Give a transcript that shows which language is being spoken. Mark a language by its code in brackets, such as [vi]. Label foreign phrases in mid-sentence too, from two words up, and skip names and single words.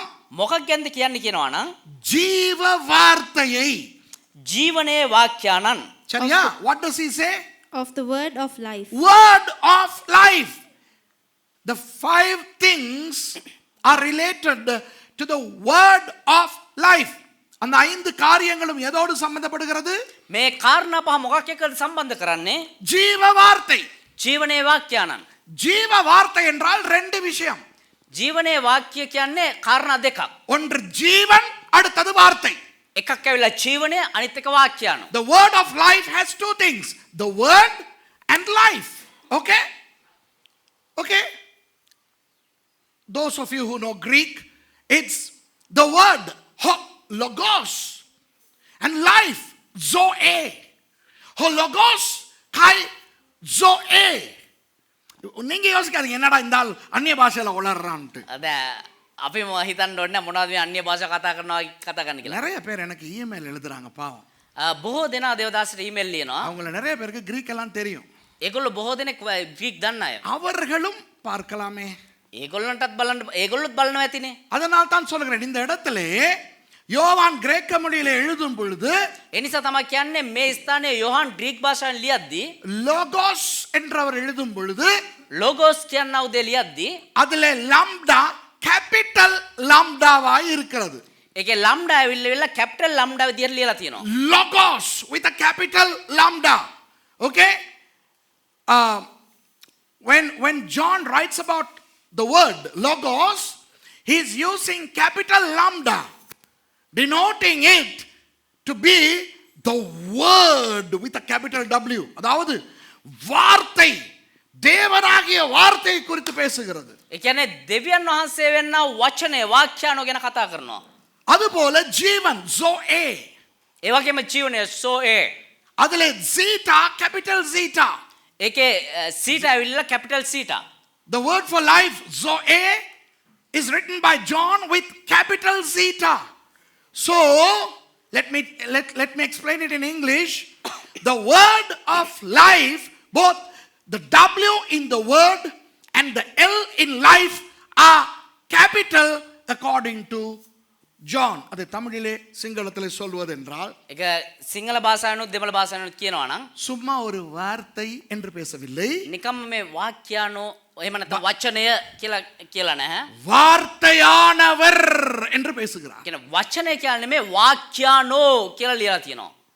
[si] මොකක් ගැනද කියන්නේ කියනවා නම් [ta] ஜீவ வார்த்தையை. [si] ජීවනයේ වාක්‍යානන්. [ta] சரியா? [en] What does he say? Of the word of life. Word of life. The 5 things are related to the word of life. [ta] அந்த 5 காரியங்களும் எதோடு சம்பந்தப்படுகிறது? [si] මේ කාරණා පහ මොකක් එක්කද සම්බන්ධ කරන්නේ? [ta] ஜீவ வார்த்தை. [si] ජීවනයේ වාක්‍යානන්. [ta] ஜீவ வார்த்தை என்றால் 2 விஷயம். [si] ජීවනයේ වාක්‍ය කියන්නේ කාරණා දෙකක්. [ta] ஒன்று ஜீவன், அடுத்தது வார்த்தை. [si] එකක් ඇවිල්ලා ජීවනය, අනිත් එක වාක්‍යාන. [en] The word of life has 2 things. The word and life. Okay? Okay? Those of you who know Greek, it's the word logos and life zoe. [el] Logos kai zoe. [ta] நீங்க யோசிக்காதீங்க என்னடா இந்த ஆள் அந்நிய பாஷையில உளறான்ட்டு. [si] අද අපි හිතන්න ඕනේ මොනවද මේ අන්‍ය භාෂා කතා කරනවා කතා කරන්න කියලා. [ta] நிறைய பேர் எனக்கு இமெயில் எழுதுறாங்க பாவம். [si] බොහෝ දෙනා දේවදාසට ඊමේල් ලියනවා. [ta] அவங்கள நிறைய பேருக்கு கிரீக் எல்லாம் தெரியும். [si] ඒගොල්ලෝ බොහෝ දෙනෙක් ග්‍රීක් දන්න අය. [ta] அவர்களும் பார்க்கலாமே. [si] ඒගොල්ලන්ටත් බලන්න ඒගොල්ලොත් බලනවා ඇතිනේ. [ta] அதனால் தான் சொல்கிறேன், இந்த இடத்துல யோவான் கிரேக்க மொழியில எழுதும் பொழுது [si] ඒ නිසා තමයි කියන්නේ මේ ස්ථානයේ යොහාන් ග්‍රීක් භාෂාවෙන් ලියද්දී [ta] லோகோஸ் என்றவர் எழுதும் பொழுது [si] ලෝගෝස් කියනා උදේ ලියද්දී [ta] அதுல லாம்டா [en] capital lambda [ta] இருக்கிறது. [si] ඒකේ ලම්ඩා ඇවිල්ලා [en] capital lambda [si] විදියට ලියලා තියෙනවා. [en] Logos with a capital lambda. Okay? When John writes about the word logos, he is using capital lambda, denoting it to be the word with a capital W. [ta] அதாவது வார்த்தை, தேவனாகிய வார்த்தை குறித்து பேசுகிறது. [si] ඒ කියන්නේ දෙවියන් වහන්සේ වෙන්නා වචනේ වාක්‍යානෝ ගැන කතා කරනවා. [ta] அதுபோல ஜீவன் zoe. [si] ඒ වගේම ජීවනය සෝඒ. [ta] அதுல [en] zeta capital zeta. [si] ඒකේ සීටා ඇවිල්ලා [en] capital zeta. The word for life, Zoe, is written by John with capital Zeta. So, let me explain it in English. The word of life, both the W in the word and the L in life are capital according to John. [ta] அதை தமிழிலே சிங்களத்திலே சொல்வதென்றால், [si] ඒක සිංහල භාෂාවෙනුත් දෙමළ භාෂාවෙනුත් කියනවා නම් [ta] சும்மா ஒரு வார்த்தை என்று பேசவில்லை, [si] නිකම්ම මේ වාක්‍යානෝ එහෙම නැත්නම් වචනය කියලා නැහැ. [ta] வார்த்தையானவர் என்று பேசுகிறார். [si] කියන වචනය කියලා නෙමෙයි වාක්‍යානෝ කියලා ලියලා තියෙනවා.